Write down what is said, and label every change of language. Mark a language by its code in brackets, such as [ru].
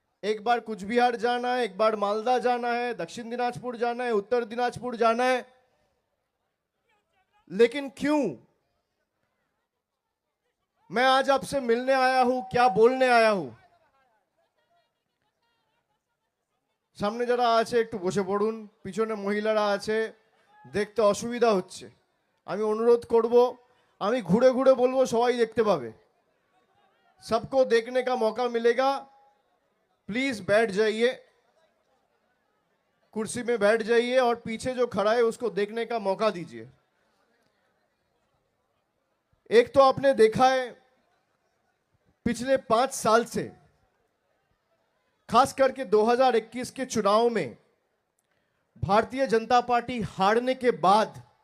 [hi] एक बार कुछ बिहार जाना है, एक बार मालदा जाना है, दक्षिण दिनाजपुर जाना है, उत्तर दिनाजपुर जाना है। लेकिन क्यों मैं आज आपसे मिलने आया हूं, क्या बोलने आया हूं? [bn] सामने যারা আছে একটু বসে পড়ুন, পিছনে মহিলারা আছে, দেখতে অসুবিধা হচ্ছে। আমি অনুরোধ করব, আমি ঘুরে ঘুরে বলবো, সবাই দেখতে পাবে, [hi] सबको देखने का मौका मिलेगा। प्लीज बैठ जाइए, कुर्सी में बैठ जाइए और पीछे जो खड़ा है उसको देखने का मौका दीजिए। एक तो आपने देखा है पिछले 5 साल से, खास करके 2021 के चुनाव में भारतीय जनता पार्टी हारने के बाद